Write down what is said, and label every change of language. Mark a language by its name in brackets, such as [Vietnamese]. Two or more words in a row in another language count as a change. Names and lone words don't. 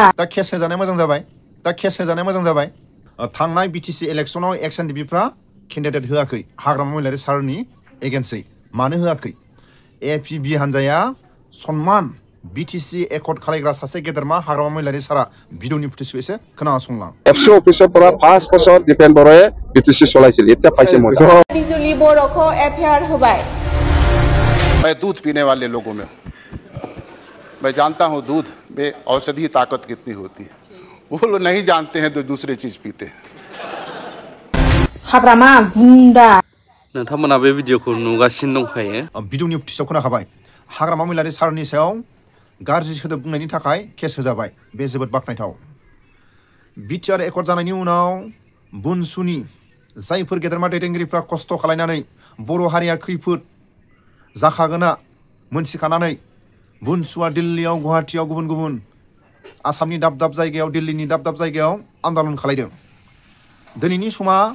[Bodo] दा केस होजानाय मोजां जाबाय थांनाय बिटिसि इलेक्शनाव एक्स एनडिपिफ्रा केन्डिडेट होआखै हाग्रामा महिलारि सारनि एगेन्स्टै मानो होआखै एपिबि हानजाया सनमान बिटिसि एकर्ड खालायग्रा सासे गेदेरमा हाग्रामा महिलारि सारा भिडिअनि फुटेजखौ एसे खोनासंलां एफसि अफिसरफोरा [Assamese] 5 বছর দীপেন বড়ায়ে বিটিসি চলাইছিল এতিয়া পাইছে মজা [Bodo] बिजुली बर'खौ एफआइआर होबाय [Hindi] मैं दूध पीने वाले लोगों में मैं जानता हूं दूध में औषधि ताकत कितनी होती है वो लोग नहीं जानते हैं तो दूसरे चीज पीते हैं [Bodo] हाग्रामा गुन्दा नोंथांमोना बे भिडिअखौ नुगासिनो दंखायो भिडिअनि फुटेजाव खोनाखाबाय हाग्रामा महिलारि सारनि सायाव गाज्रि सोदोब बुंनायनि थाखाय केस होजाबाय बे जोबोद बाखनायथाव बिटिआर एकर्ड जानायनि उनाव बुनसुनि जायफोर गेदेरमा दैदेनगिरिफ्रा खस्थ' खालायनानै बर' हारिया खैफोद जाखागोना मोनथिखानानै बुनसुआ दिल्लीयाव गुवाहाटीयाव गुबुन आसामनि दाब दाब जायगायाव दिल्लीनि दाब दाब जायगायाव आन्दालन खालायदों दिनैनि समा